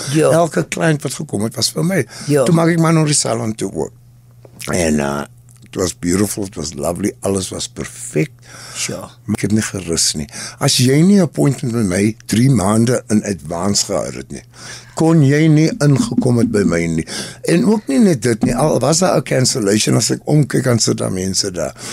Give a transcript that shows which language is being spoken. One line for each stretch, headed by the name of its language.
Afrikaans: Elke client wat gekom het, was vir my. Toe maak ek maar nog die salon toe ook. En
English: It was beautiful, it was lovely,
Afrikaans: alles was perfek.
English: Sure.
Afrikaans: Maar ek het nie gerus nie. As jy nie 'n appointment met my 3 maande in advance gehad het nie, kon jy nie ingekom het by my nie. En ook nie net dit nie, al was daar 'n cancellation, as ek omkyk aan sit daar mense daar.